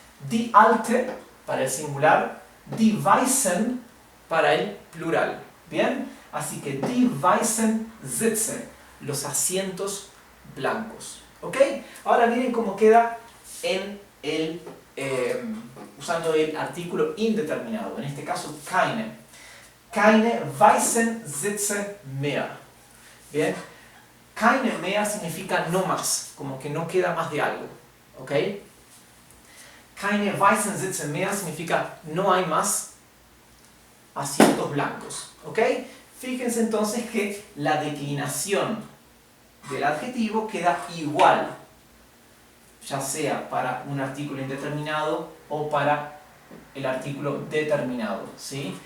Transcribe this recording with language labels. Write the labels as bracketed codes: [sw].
[de] Die alte [es] para el singular, [de] die weißen [es] para el plural. ¿Bien? Así que [de] die weißen Sitze, [es] los asientos blancos. ¿Ok? Ahora miren cómo queda en el, usando el artículo indeterminado, en este caso keine. [de] Keine weißen Sitze mehr. [es] ¿Bien? Keine mehr significa no más, como que no queda más de algo. ¿Ok? [de] Keine weißen Sitze mehr [es] significa no hay más asientos blancos. ¿Ok? Fíjense entonces que la declinación del adjetivo queda igual, ya sea para un artículo indeterminado o para el artículo determinado, ¿sí?